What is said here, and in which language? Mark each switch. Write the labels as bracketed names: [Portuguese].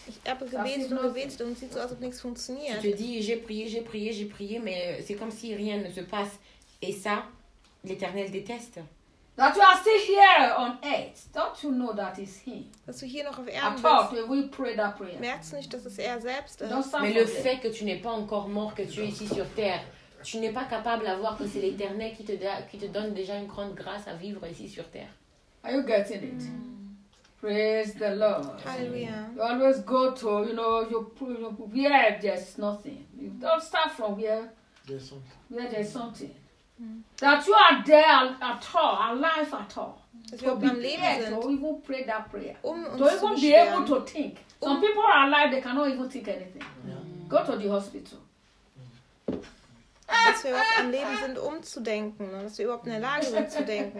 [German] Ich habe gebetet und gebetet und es sieht so aus, als ob nichts funktioniert. [French] Je dis, j'ai prié, mais c'est comme si rien ne se passe. Et ça, l'Éternel déteste. [English] That you are still here on earth. Don't you know that it's him? [German] Dass du hier noch auf Erden bist. [English] I thought we pray that prayer. [German] Merkst du nicht, dass es er selbst ist? [French] Mais le fait que tu n'es pas encore mort, que tu es ici sur terre, tu n'es pas capable à voir que c'est l'Éternel qui te donne déjà une grande grâce à vivre ici sur terre. [English] Are you getting it? Mm. Praise the Lord. Hallelujah. You always go to, you know, your where there's nothing. You don't start from where there's something. Where there's something. Mm. That you are there at all, alive at all. To be there, to even pray that prayer. Don't even be able to think. Some people are alive, they cannot even think anything. Yeah. Go to the hospital. [German] Dass wir überhaupt am Leben sind, umzudenken, ne? Dass wir überhaupt in der Lage sind zu denken.